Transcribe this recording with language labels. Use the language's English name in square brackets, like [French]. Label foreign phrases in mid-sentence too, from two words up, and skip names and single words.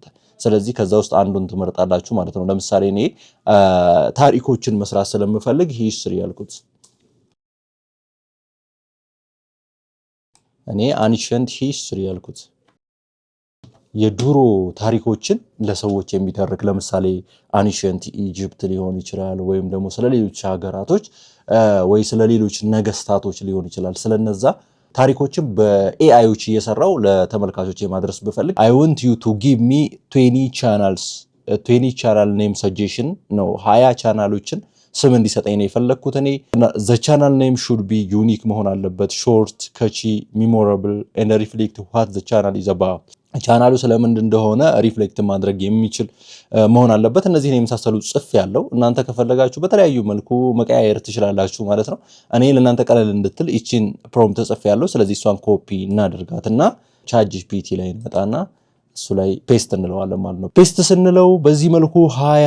[Amharic] ስለዚህ ከዛ ውስጥ አንዱን ትመርጣላችሁ ማለት ነው። ለምሳሌ እኔ ታሪኮችን መስራት ስለምፈልግ ሂስትሪ ያልኩት እኔ [English] ancient history [Amharic] ያልኩት የድሮ ታሪኮችን ለሰዎች የሚተርክ ለምሳሌ [English] ancient Egypt [Amharic] ሊሆን ይችላል ወይም ደግሞ ስለሌሎች ሀገራቶች ወይ ስለሌሎች ነገስታቶች ሊሆን ይችላል ስለነዛ ታሪኮችን በኤአይዎች እየሰራው ለተመልካቾች የማድረስ ብፈልግ [English] I want you to give me 20 channels 20 channel name suggestion [Amharic] ነው 20 ቻናሎችን ስም እንዲሰጠኝ ነው የፈለኩት እኔ [English] the channel name should be unique [Amharic] መሆን አለበት [English] short catchy memorable and reflect what the channel is about [Amharic] ቻናሉ ስለምን እንደሆነ ሪፍሌክት ማድረግ የሚችል መሆን አለበት እነዚህን የመሳሰሉ ጽፍ ያለው እናንተ ከፈለጋችሁ በተለያዩ መልኩ መቀያየር ትችላላችሁ ማለት ነው እኔ ለእናንተ ቀለል እንድትል እቺን ፕሮምፕት ጽፍ ያለው ስለዚህ እሷን ኮፒ እናደርጋትና ChatGPT ላይ እንመጣና እሱ ላይ ፔስት እንለዋለን ማለት ነው ፔስት ስንለው በዚህ መልኩ 20